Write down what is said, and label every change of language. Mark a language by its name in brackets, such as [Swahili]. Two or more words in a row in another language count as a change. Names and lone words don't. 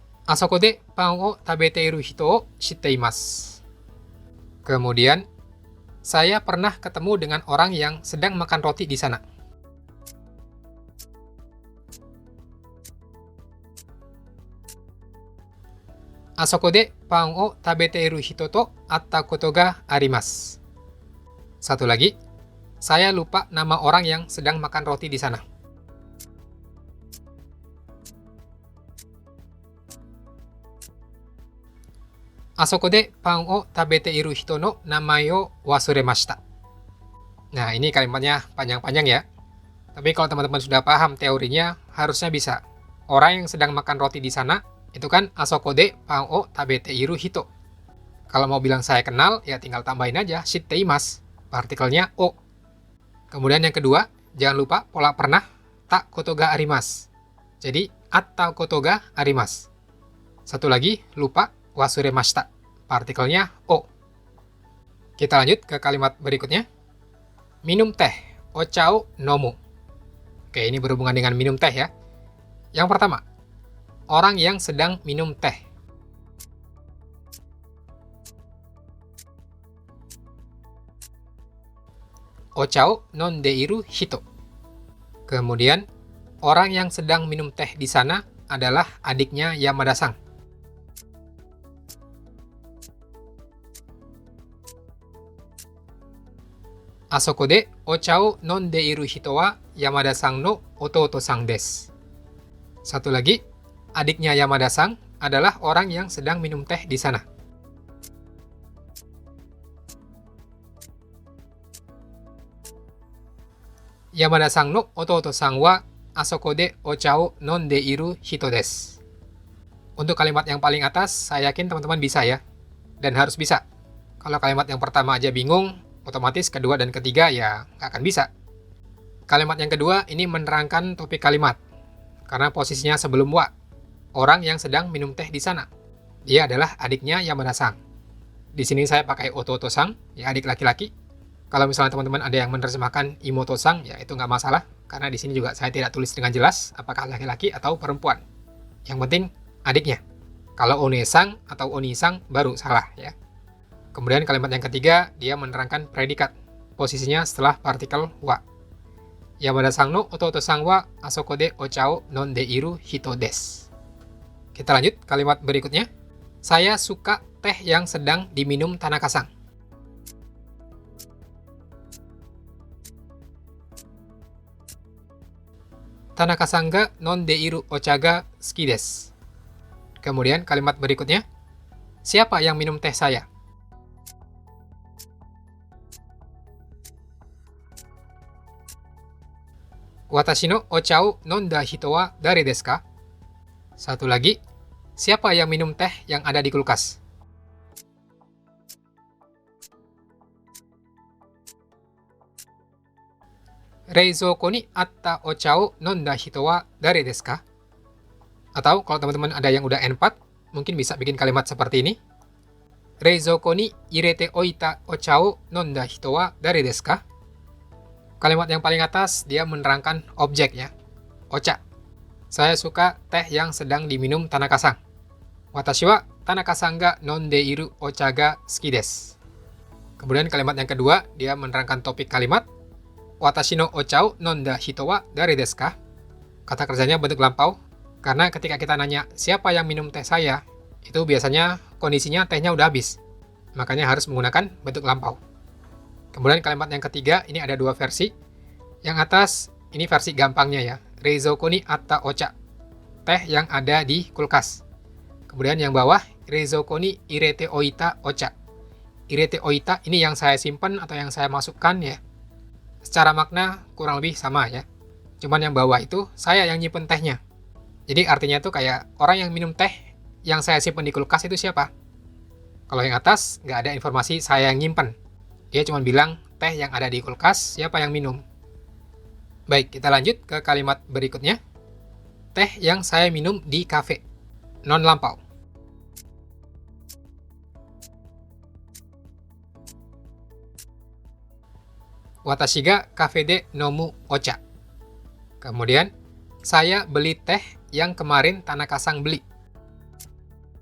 [Japanese] あそこでパンを食べている人を知っています. [Indonesian] Kemudian, saya pernah ketemu dengan orang yang sedang makan roti di sana. [Japanese] あそこでパンを食べている人と会ったことがあります. [Indonesian] Satu lagi, saya lupa nama orang yang sedang makan roti di sana. [Japanese] あそこでパンを食べている人の名前を忘れました. [Indonesian] Nah, ini kalimatnya panjang-panjang ya. Tapi kalau teman-teman sudah paham teorinya, harusnya bisa. Orang yang sedang makan roti di sana, itu kan [Japanese] あそこでパンを食べている人. [Indonesian] Kalau mau bilang saya kenal, ya tinggal tambahin aja [Japanese] 知っています. [Indonesian] Partikelnya o. Kemudian yang kedua, jangan lupa pola pernah [Japanese] たことがあります. Jadi, 会ったことがあります. [Indonesian] Satu lagi, lupa wasuremashita. Partikelnya o. Kita lanjut ke kalimat berikutnya. Minum teh, [Japanese] お茶を飲む. [Indonesian] Oke, ini berhubungan dengan minum teh ya. Yang pertama, orang yang sedang minum teh. [Japanese] お茶を飲んでいる人. [Indonesian] Kemudian, orang yang sedang minum teh di sana adalah adiknya Yamada-san. [Japanese] あそこでお茶を飲んでいる人はYamada-sanの弟さんです. [Indonesian] Satu lagi, adiknya Yamada-san adalah orang yang sedang minum teh di sana. [Japanese] Yamada-sanの弟さんはあそこでお茶を飲んでいる人です. [Indonesian] Untuk kalimat yang paling atas, saya yakin teman-teman bisa ya. Dan harus bisa. Kalau kalimat yang pertama aja bingung, otomatis kedua dan ketiga ya nggak akan bisa. Kalimat yang kedua ini menerangkan topik kalimat. Karena posisinya sebelum wa. Orang yang sedang minum teh di sana. Dia adalah adiknya Yamada-san. Di sini saya pakai ototo-san, ya adik laki-laki. Kalau misalnya teman-teman ada yang menerjemahkan imoto-san, ya itu nggak masalah. Karena di sini juga saya tidak tulis dengan jelas apakah laki-laki atau perempuan. Yang penting adiknya. Kalau one-san atau oni-san baru salah ya. Kemudian kalimat yang ketiga, dia menerangkan predikat. Posisinya setelah partikel wa. [Japanese] Yamada-sanの弟さんはあそこでお茶を飲んでいる人です. [Indonesian] Kita lanjut kalimat berikutnya. Saya suka teh yang sedang diminum Tanaka-san. [Japanese] Tanaka-sanが飲んでいるお茶が好きです. [Indonesian] Kemudian kalimat berikutnya. Siapa yang minum teh saya? [Japanese] 私のお茶を飲んだ人は誰ですか? [Indonesian] Satu lagi, siapa yang minum teh yang ada di kulkas? [Japanese] 冷蔵庫にあったお茶を飲んだ人は誰ですか? [Indonesian] Atau kalau teman-teman ada yang udah N4, mungkin bisa bikin kalimat seperti ini. [Japanese] 冷蔵庫に入れておいたお茶を飲んだ人は誰ですか? [Indonesian] Kalimat yang paling atas, dia menerangkan objek ya. Ocha. Saya suka teh yang sedang diminum Tanaka-san. [Japanese] 私はTanaka-sanが飲んでいるお茶が好きです. [Indonesian] Kemudian kalimat yang kedua, dia menerangkan topik kalimat. [Japanese] 私のお茶を飲んだ人は誰ですか? [Indonesian] Kata kerjanya bentuk lampau. Karena ketika kita nanya siapa yang minum teh saya, itu biasanya kondisinya tehnya udah habis. Makanya harus menggunakan bentuk lampau. Kemudian kalimat yang ketiga, ini ada dua versi. Yang atas, ini versi gampangnya ya. [Japanese] 冷蔵庫にあったお茶. [Indonesian] Teh yang ada di kulkas. Kemudian yang bawah, [Japanese] 冷蔵庫に入れておいたお茶. 入れておいた, [Indonesian] ini yang saya simpan atau yang saya masukkan ya. Secara makna kurang lebih sama ya. Cuman yang bawah itu, saya yang nyimpen tehnya. Jadi artinya tuh kayak orang yang minum teh yang saya simpan di kulkas itu siapa? Kalau yang atas, nggak ada informasi saya yang nyimpen. Dia cuma bilang, teh yang ada di kulkas, siapa yang minum? Baik, kita lanjut ke kalimat berikutnya. Teh yang saya minum di kafe. Non lampau. [Japanese] 私がカフェで飲むお茶. [Indonesian] Kemudian, saya beli teh yang kemarin Tanaka-san beli.